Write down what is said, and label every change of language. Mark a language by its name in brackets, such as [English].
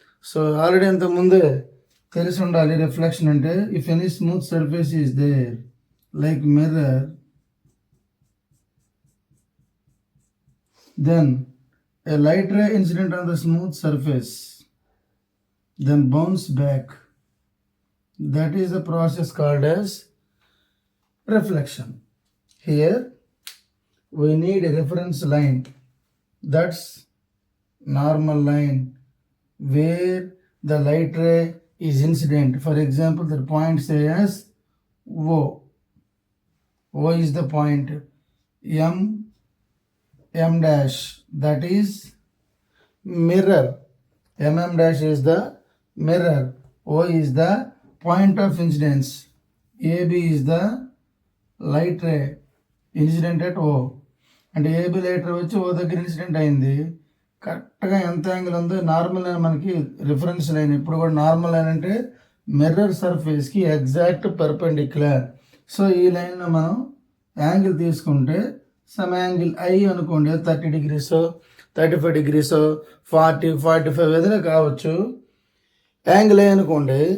[English] so already [Telugu] ఇంతకుముందే తెలిసి ఉండాలి [English] Reflection అంటే, if any smooth surface is there like mirror, then a light ray incident on the smooth surface then bounce back. That is the process called as reflection. Here we need a reference line, that's normal line where the light ray is incident. For example, the point say as O. O is the point. M dash, that is mirror. M dash is the mirror. O is the point of incidence. AB is the light ray incident at O. [Telugu] అంటే AB light ray వచ్చి ఓ దగ్గర incident అయింది. కరెక్ట్గా ఎంత angle ఉందో normal line మనకి reference line. ఇప్పుడు కూడా నార్మల్ లైన్ అంటే మిర్రర్ సర్ఫేస్కి ఎగ్జాక్ట్ పర్పెండిక్యులర్. సో ఈ లైన్లో మనం యాంగిల్ తీసుకుంటే సమ్ యాంగిల్ ఐ అనుకోండి, 30 degrees 35 degrees 40 45 ఏదైనా కావచ్చు. యాంగిల్ ఐ అనుకోండి.